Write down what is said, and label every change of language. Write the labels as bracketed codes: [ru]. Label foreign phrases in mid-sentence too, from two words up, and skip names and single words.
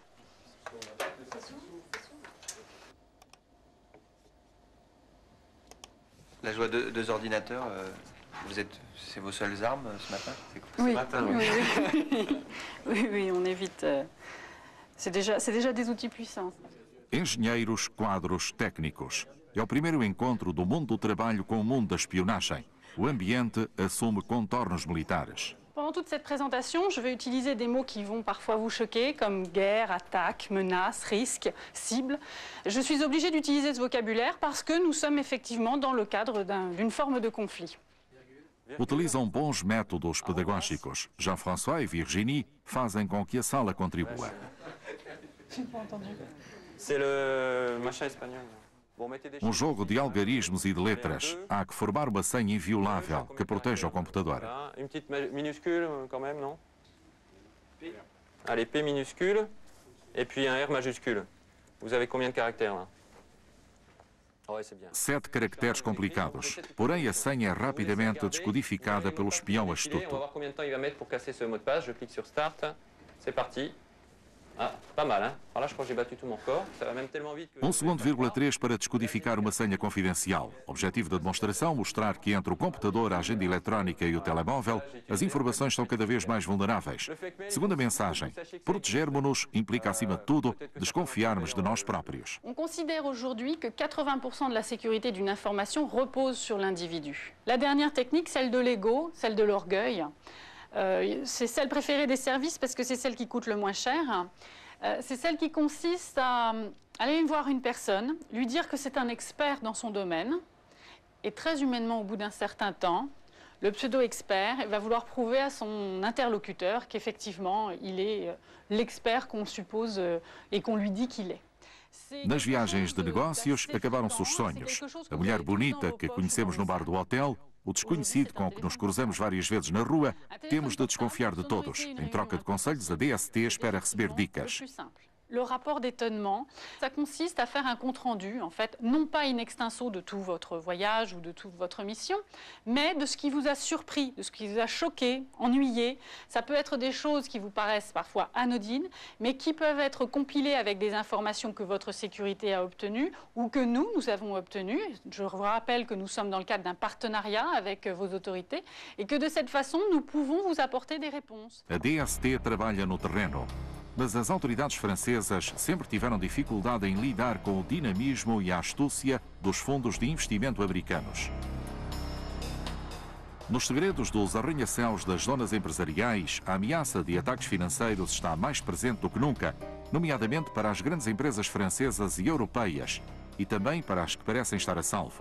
[fr] Là, je vois deux ordinateurs. C'est vos seules armes ce matin? Oui, oui, on évite. C'est déjà des outils puissants. [pt] Engenheiros, quadros, técnicos. É o primeiro encontro do mundo do trabalho com o mundo da espionagem. O ambiente assume contornos militares. [fr] Pendant toute cette présentation, je vais utiliser des mots qui vont parfois vous choquer, comme guerre, attaque, menace, risque, cible. Je suis obligée d'utiliser ce vocabulaire parce que nous sommes effectivement dans le cadre d'une forme de conflit. [pt] Utilizam bons métodos pedagógicos. Jean-François e Virginie fazem com que a sala contribua. [fr] C'est le machin espagnol. [pt] Um jogo de algarismos e de letras. Há que formar uma senha inviolável que proteja o computador. [fr] Une petite minuscule quand même, non? Allez, P minuscule, et puis un R majuscule. Vous avez combien de caractères là? [pt] 7 caracteres complicados. Porém, a senha é rapidamente descodificada pelo espião [fr] On va [pt] astuto. [fr] voir combien de temps il va mettre pour casser ce mot de passe. Je clique sur Start. C'est parti. Ah, pas mal, hein? Alors là, je crois que j'ai battu tout mon record. Ça va même tellement vite que... [pt] 1 segundo,3 para descodificar uma senha confidencial. Objetivo da demonstração, mostrar que entre o computador, a agenda eletrónica e o telemóvel, as informações são cada vez mais vulneráveis. Segunda mensagem, protegermos-nos implica, acima de tudo, desconfiarmos de nós próprios. [fr] On considère aujourd'hui que 80% de la sécurité d'une information repose sur l'individu. La dernière technique, celle de l'ego, celle de l'orgueil, c'est celle préférée des services parce que c'est celle qui coûte le moins cher. C'est celle qui consiste à aller voir une personne, lui dire que c'est un expert dans son domaine, et très humainement, au bout d'un certain temps, le pseudo-expert va vouloir prouver à son interlocuteur qu'effectivement, il est l'expert qu'on suppose et qu'on lui dit qu'il est. [pt] Nas viagens de negócios, acabaram-se os sonhos. A mulher bonita que conhecemos no bar do hotel, o desconhecido com que nos cruzamos várias vezes na rua, temos de desconfiar de todos. Em troca de conselhos, a DST espera receber dicas. [fr] Le rapport d'étonnement, ça consiste à faire un compte-rendu, en fait, non pas [la] in extenso [fr] de tout votre voyage ou de toute votre mission, mais de ce qui vous a surpris, de ce qui vous a choqué, ennuyé. Ça peut être des choses qui vous paraissent parfois anodines, mais qui peuvent être compilées avec des informations que votre sécurité a obtenues ou que nous avons obtenues. Je vous rappelle que nous sommes dans le cadre d'un partenariat avec vos autorités et que de cette façon, nous pouvons vous apporter des réponses. [pt] A DST trabalha no terreno. Mas as autoridades francesas sempre tiveram dificuldade em lidar com o dinamismo e a astúcia dos fundos de investimento americanos. Nos segredos dos arranha-céus das zonas empresariais, a ameaça de ataques financeiros está mais presente do que nunca, nomeadamente para as grandes empresas francesas e europeias, e também para as que parecem estar a salvo.